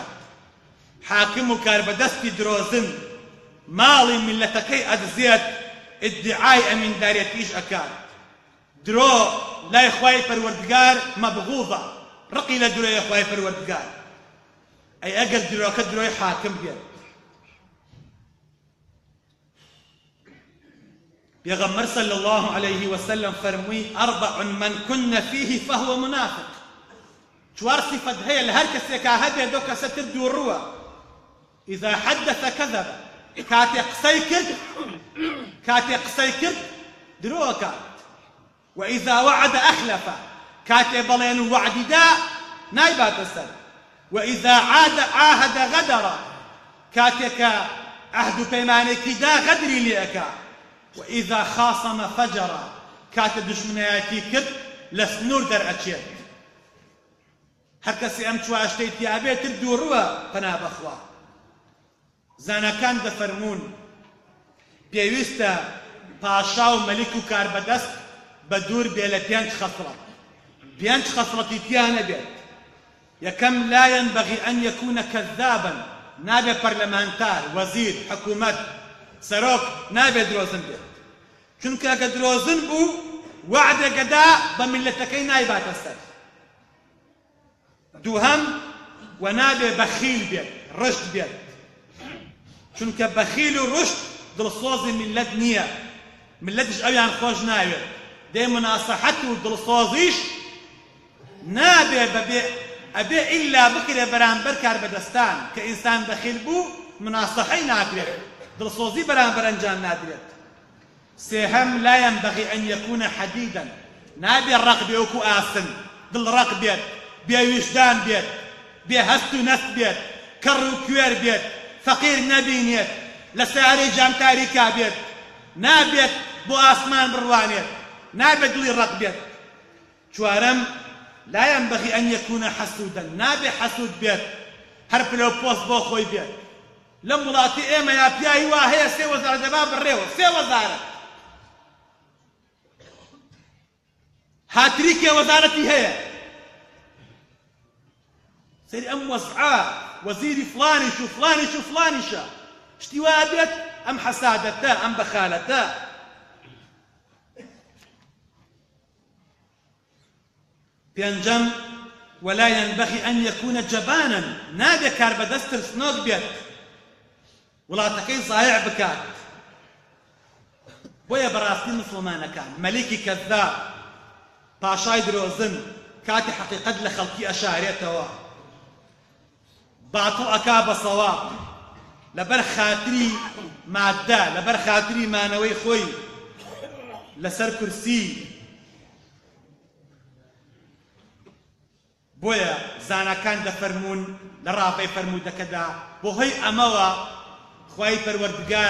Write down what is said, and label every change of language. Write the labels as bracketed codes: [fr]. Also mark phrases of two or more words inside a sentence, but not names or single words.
[ckb] حاکم و کاربەدەستی درۆزن ماڵی میلەتەکەی ئەدزێت، ئیدعای ئەمینداریەتیش ئەکات. درۆ لای خوای پەروەردگار مەبغوضە، ڕقی لە درۆی خوای پەروەردگار. ئەی ئەگەر درۆکە درۆی حاکم بێت. پێغەمبەر [ar] صلی الله عليه وسلم [ckb] فەرمووی: [ar] أربع من كن فيه فهو منافق. [ckb] 4 صفەت هەیە لە هەر کەسێکا هەبێ دۆ کەسە تر دووڕووە. [ar] إذا حدث كذب، [ckb] کاتێ قسەی کرد درۆکات. [ar] وإذا وعد أخلف، [ckb] کاتێ بەڵێن و وعدی دا نایباتە سەر [ar] وإذا عاهد غدر [ckb] كاتك عهد پەیمانێکی دا غەدری لێەکە [ar] وإذا خاصم فجر [ckb] کاتە دژمنایەتی کرد لە سنوور دەرئەچێت هەر کەسی ئەم چواشتەی تیابێتر دووڕووە پەنا بەخوا زانەکان دەفەرمون پێویستە پاشا و مەلیک و کاربەدەست بە دوور بێ لە 5 خەسڵەت 5 خەسڵەتی تیانە بێت یەکەم [ar] لا ينبغي أن يكون كذابا [ckb] نابێ پەرلەمانتار وەزیر حکوومەت سەرۆک نابێ درۆزن بێت چونکە ئەگە درۆزن بوو وعدێکەدا بە میلەتەکەی نایباتە سەر دووهەم و نابێ بەخیل بێت ڕشت بێت چونکە بەخیل و ڕشت دڵسۆزی میلەت نییە ملەتش ئەویان خۆش ناوێت دێ مناسەحەت و دڵسۆزیش نابێ بەبێ ئەبێ ئیلا بکرێ بەرامبەر کاربەدەستان کە ئینسان بەخیل بوو مناسەحەی ناکرێت دڵسۆزی بەرامبەر ئەنجام نادرێت سێهەم [ar] لا ينبغي أن يكون حديدا [ckb] نابێ ڕق بێ وەکو ئاسن دڵ ڕق بێت بێ ویژدان بێت بێ هەست و نەست بێت کەڕ و کوێر بێت فەقیر نەبینێت لە سیارەی جامتاریکا بێت نابێت بۆ ئاسمان بڕوانێت نابێت دڵی ڕق بێت چوارەم [ar] لا ينبغي أن يكون حسودا [ckb] نابێ حەسوود بێت هەر پلە پۆست بۆ خۆی بێت لەم وڵاتی ئێمە یا پیاوی وا هەیە 3 وەزارەت دەبا بڕێوە 3 وەزارەت هاتریکێ وەزارەتی هەیە سەری ئەم وەزعە وەزیری فلانیش و فلانیش و فلانیشە شتی وا بێت ئەم حەسادەتە ئەم بەخالەتە پێنجەم [ar] ولا ينبغي أن يكون جبانا [ckb] نابێ کاربەدەست ترسنۆک بێت وڵاتەکەی زایع بکات بۆیە بەڕاستی مسلمانەکان مەلیکی کەذاب پاشای درۆزن کاتی حەقیقەت لە خەڵکی ئەشارێتەوە باتڵ ئەکا بە سەواب لەبەر خاتری مادە لەبەر خاتری مانەوەی خۆی لەسەر کورسی بۆیە زانەکان دەفەرمون لە ڕاپەی فەرموودەکەدا بۆ هۆی ئەمەوە خوای پەروەردگار